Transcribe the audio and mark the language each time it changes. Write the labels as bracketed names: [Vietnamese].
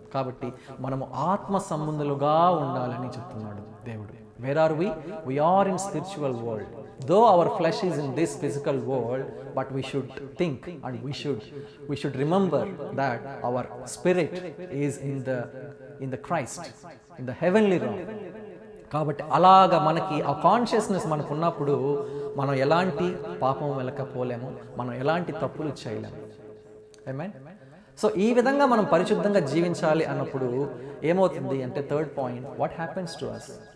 [Telugu] కాబట్టి మనము ఆత్మ సంబంధులుగా ఉండాలని చెప్తున్నాడు దేవుడు. [English] Where are we? We are in spiritual world. Though our flesh is in this physical world, but we should think and we should remember that our spirit is in the Christ, in the heavenly realm. [Telugu] కాబట్టి అలాగా మనకి ఆ consciousness మనకు ఉన్నప్పుడు మనం ఎలాంటి పాపం వెలకపోలేము, మనం ఎలాంటి తప్పులు చేయలేము. ఆమేన్. సో ఈ విధంగా మనం పరిశుద్ధంగా జీవించాలి అన్నప్పుడు ఏమవుతుంది అంటే, [English] Third point, what happens to us?